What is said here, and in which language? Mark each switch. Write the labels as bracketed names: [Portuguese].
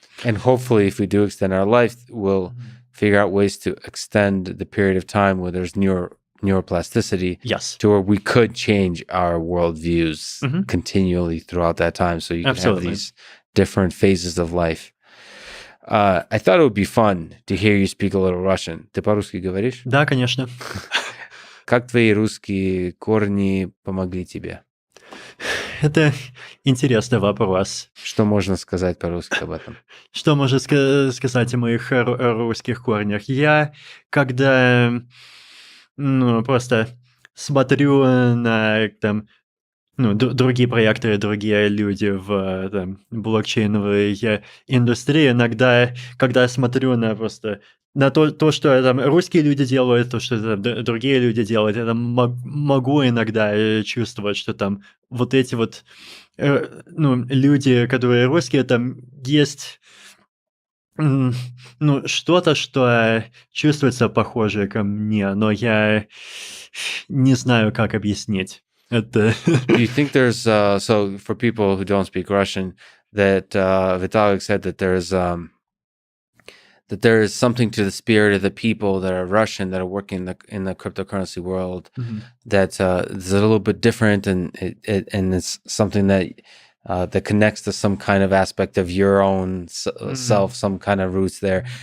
[English] And hopefully, if we do extend our life, we'll figure out ways to extend the period of time where there's neuroplasticity. Yes. To where we could change our worldviews continually throughout that time. So you can have these different phases of life. I thought it would be fun to hear you speak a little Russian. [Russian] Ты по-русски говоришь? Да, конечно. Как твои русские корни помогли тебе? Это интересный вопрос. Что можно сказать по-русски об этом? Что можно сказать о моих русских корнях? Я, когда просто смотрю на там, другие проекты, другие люди в блокчейновой индустрии, иногда, когда я смотрю на просто на то, что там русские люди делают, то, что там другие люди делают, я там могу иногда чувствовать, что там вот эти вот люди, которые русские, там есть что-то, что чувствуется похоже ко мне, но я не знаю, как объяснить. Это... [English] Do you think there's so for people who don't speak Russian, that Vitalik said that there is something to the spirit of the people that are Russian that are working in the cryptocurrency world that is a little bit different, and it's something that that connects to some kind of aspect of your own self, some kind of roots there.